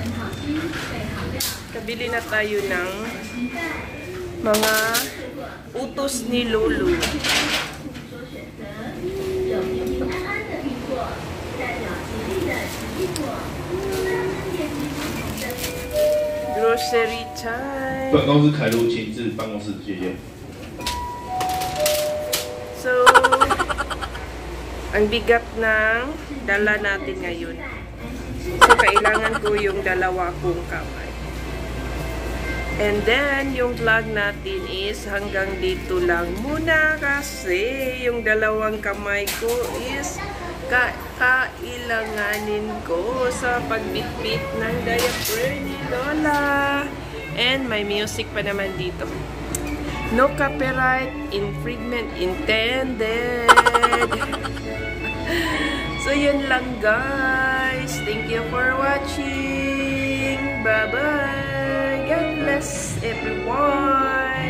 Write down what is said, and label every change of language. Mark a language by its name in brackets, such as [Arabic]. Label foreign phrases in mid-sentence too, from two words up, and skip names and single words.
[Filipino] Kabili na tayo ng mga utos ni Lulu. [English] Grocery time. [Chinese] 本公司凯路请至办公室，谢谢。 [Filipino] So, ang bigat ng dala natin ngayon. So, kailangan ko yung dalawa kong kamay. [English] And then, [Filipino] yung vlog natin is hanggang dito lang muna kasi yung dalawang kamay ko is kailanganin ko sa pagbitbit ng diaper ni Lola. [English] And [Filipino] may music pa naman dito. [English] No copyright infringement intended. [Filipino] So, yun lang, guys. [English] Thank you for watching. Bye-bye. God bless everyone.